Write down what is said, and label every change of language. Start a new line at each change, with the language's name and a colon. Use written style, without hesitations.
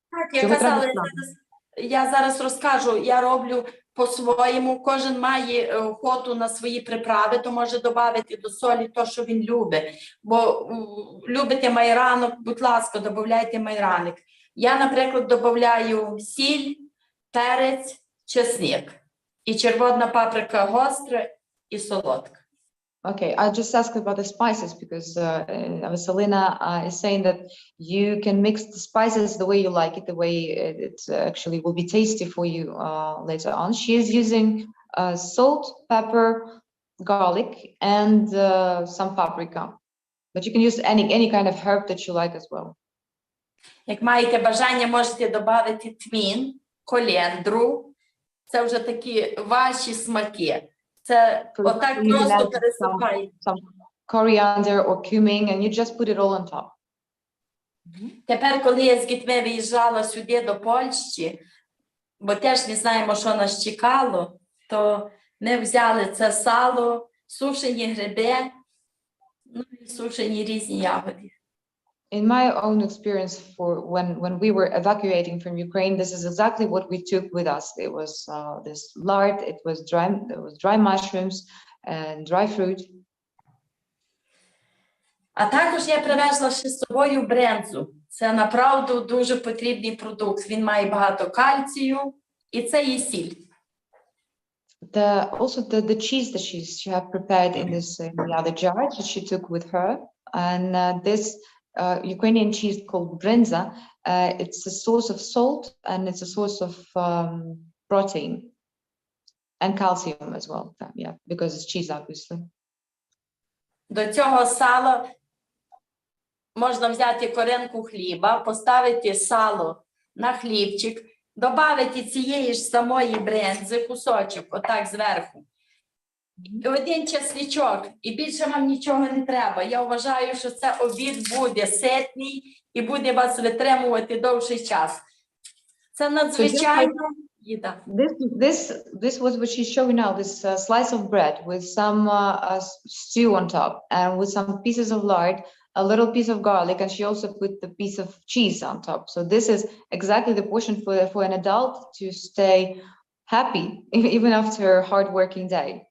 Ukrainian: Так, я казала, я зараз розкажу, я роблю по-своєму, кожен має охоту на свої приправи, то може додати до солі те, що він любить. Бо любите майранок, будь ласка, додавайте майраник. Я, наприклад, додаю сіль, перець, чесник. І червона паприка гостра і солодка.
English: Okay, I just asked about the spices because Vasylena is saying that you can mix the spices the way you like it, the way it actually will be tasty for you later on. She is using salt, pepper, garlic, and some paprika. But you can use any kind of herb that you like as well.
Ukrainian: Як маєте бажання, можете додати тмін, колендру. Це вже такі ваші смаки. Це отак просто пересипаєте.
English: Some coriander or cumin, and you just put it all on top.
Ukrainian: Тепер, коли я з дітьми виїжджала сюди до Польщі, бо теж не знаємо, що нас чекало, то ми взяли це сало, сушені гриби, ну і сушені різні ягоди.
English: In my own experience, for when we were evacuating from Ukraine, this is exactly what we took with us. It was this lard, it was dry mushrooms and dry fruit.
Ukrainian: А також я привезла ще з собою брензу. Це направду дуже потрібний продукт. Він має багато кальцію, і це є сіль.
English: Also the cheese that she had prepared in this the other jar that she took with her, and this Ukrainian cheese called brinza, it's a source of salt and it's a source of protein and calcium as well. Yeah, because it's cheese, obviously.
Ukrainian: До цього сала можна взяти коренку хліба, поставити сало на хлібчик, додати цієї ж самої бринзи, кусочок, отак зверху. І один чесничок, і більше вам нічого не треба. Я вважаю, що це обід буде ситний і буде вас витримувати довший час. Це надзвичайно їда.
English: This was what she's showing now, this slice of bread with some stew on top and with some pieces of lard, a little piece of garlic, and she also put the piece of cheese on top. So this is exactly the portion for an adult to stay happy even after a hard working day.